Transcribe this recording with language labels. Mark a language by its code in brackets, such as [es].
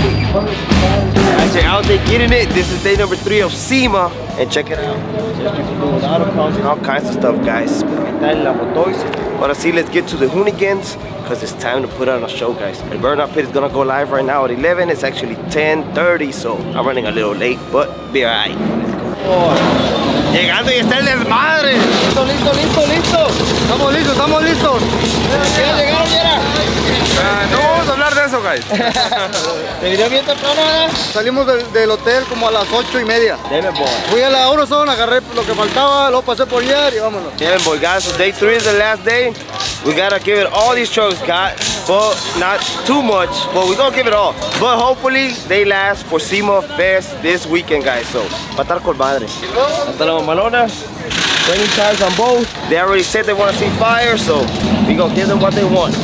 [en] Guys, you're out there getting it. This is day number 3 of SEMA. And check it out. Just you can do without a pumps and all kinds of stuff, guys. [es] Ahora sí, [en] let's get to the hooligans, because it's time to put on a show, guys. The burnout pit is gonna go live right now at 11. It's actually 10:30, so I'm running a little late, but be alright. [es] Llegando y está el desmadre. Listo. Estamos listos. ¿Quieres llegar, Yera? No vamos a hablar de eso, guys. ¿Te vino bien temprano, verdad? Salimos del hotel como a las 8:30. [en] Damn it, boy. [es] Fui a la Eurozone, agarré lo que faltaba, luego pasé por allá y vámonos. [en] Damn it, boy, guys. So day 3 is the last day. We gotta give it all these trucks got, but not too much. But we're gonna give it all. But hopefully they last for SEMA Fest this weekend, guys. [es] So, va a estar con madre. Hasta la mamalona. [en] Training tires on both. They already said they want to see fire, so we gonna give them what they want.